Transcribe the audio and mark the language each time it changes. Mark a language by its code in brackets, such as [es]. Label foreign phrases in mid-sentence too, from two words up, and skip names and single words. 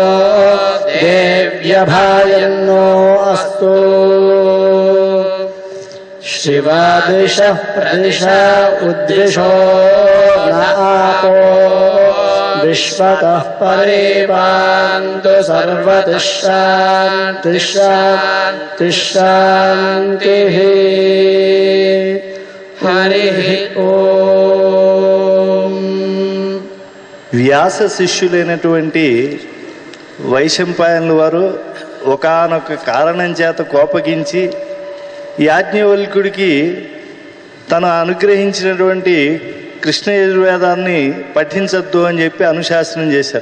[sa] देव्यभायन्नो अस्तु शिवादिशः प्रदिशा उद्दिशो न आपो विश्वतः परिपान्तु सर्वतिशान्तिः हरिः ఓం. [te] వ్యాస శిష్యులైనటువంటి వైశంపాయనుల వారు ఒకానొక కారణం చేత కోపగించి యాజ్ఞవల్కుడికి తను అనుగ్రహించినటువంటి కృష్ణ యజుర్వేదాన్ని పఠించద్దు అని చెప్పి అనుశాసనం చేశారు.